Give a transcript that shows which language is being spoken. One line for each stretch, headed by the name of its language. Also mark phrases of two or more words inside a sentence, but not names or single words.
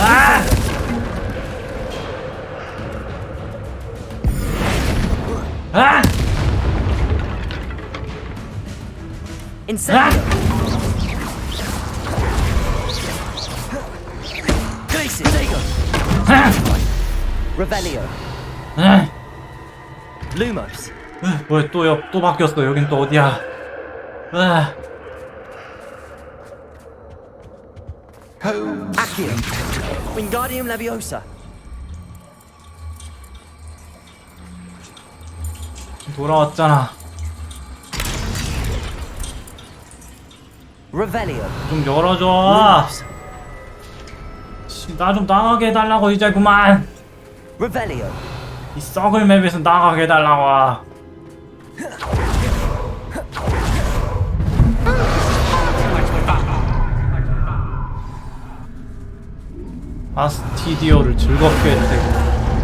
Korean: Incendio. Glacius.
English: There you go.
Korean: Revelio. Lumos. 뭐야 또 바뀌었어. 여긴 또 어디야? Accio. Wingardium Leviosa. 돌아왔잖아. Revelio. 좀 열어줘. Lumos. 나 좀 나가게 해달라고 이제 그만. Revelio. 이 썩을 맵에서 나가게 해달라고. 아스티디오를 즐겁게 해주세요.